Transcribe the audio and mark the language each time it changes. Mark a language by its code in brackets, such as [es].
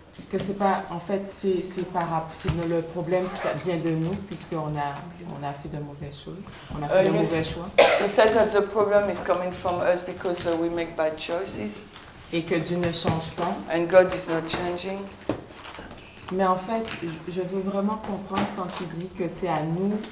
[fr] Que c'est pas, en fait, le problème ça vient de nous puisqu'on a fait de mauvaises choses, on a fait de mauvais choix. [en] He says that the problem is coming from us because we make bad choices. [fr] Et que Dieu ne change pas. [en] And God is not changing. [fr] Mais en fait, je veux vraiment comprendre quand tu dis que c'est à nous.